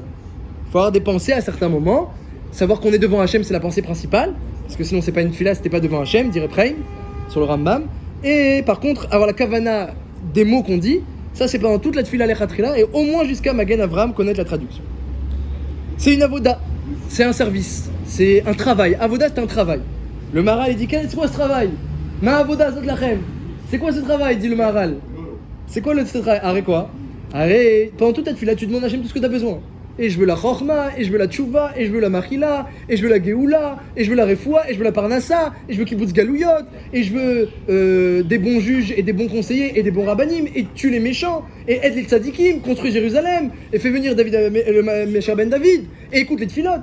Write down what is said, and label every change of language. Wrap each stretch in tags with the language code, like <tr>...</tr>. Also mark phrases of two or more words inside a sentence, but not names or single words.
<fr>Il faut avoir des pensées à certains moments, savoir qu'on est devant Hachem c'est la pensée principale, parce que sinon c'est pas une tfila, c'était pas devant Hachem, dirait Preim, sur le Rambam. Et par contre, avoir la kavana des mots qu'on dit, ça c'est pendant toute la</fr> <he>תפילה לכתחילה,</he> <fr>et au moins jusqu'à Magen Avram connaître la traduction. C'est une avoda, c'est un service, c'est un travail. Avoda c'est un travail. Le Maharal il dit, c'est quoi ce travail?</fr> <he>מה עבודה זאת לכם.</he> <fr>C'est quoi ce travail, dit le Maharal? C'est quoi ce travail? Arrête quoi? Arrête, pendant toute la tfila tu demandes à Hachem tout ce que tu as besoin. Et je veux la chorma, et je veux la tchouva, et je veux la machila, et je veux la geoula, et je veux la refoua, et je veux la parnassa, et je veux</fr> <he>קיבוץ גלויות,</he> <fr>et je veux des bons juges, et des bons conseillers, et des bons rabbanim, et tue les méchants, et aide les tzadikim, construis Jérusalem, et fais venir David, le Mécher Ben David, et écoute les tfilotes.</fr>